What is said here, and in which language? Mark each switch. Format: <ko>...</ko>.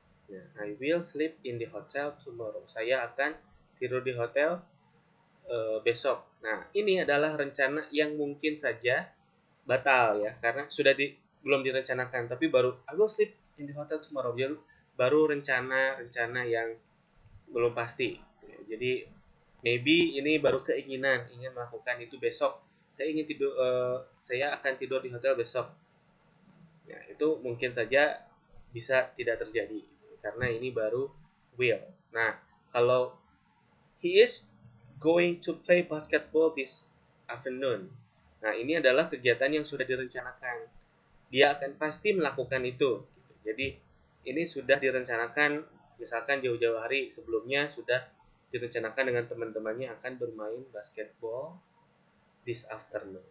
<en>Nah, I will sleep in the hotel tomorrow.</en> <id>Saya akan tidur di hotel besok. Nah, ini adalah rencana yang mungkin saja batal ya, karena sudah belum direncanakan, tapi baru</id> <en>I will sleep in the hotel tomorrow.</en> <id>Baru rencana yang belum pasti. Jadi maybe ini baru keinginan, ingin melakukan itu besok. Saya akan tidur di hotel besok. Nah, itu mungkin saja bisa tidak terjadi karena ini baru will. Nah, kalau</id> <en>he is going to play basketball this afternoon.</en> <id>Nah, ini adalah kegiatan yang sudah direncanakan. Dia akan pasti melakukan itu. Jadi, ini sudah direncanakan, misalkan jauh-jauh hari sebelumnya sudah direncanakan dengan teman-temannya akan bermain basketball</id> <en>this afternoon.</en>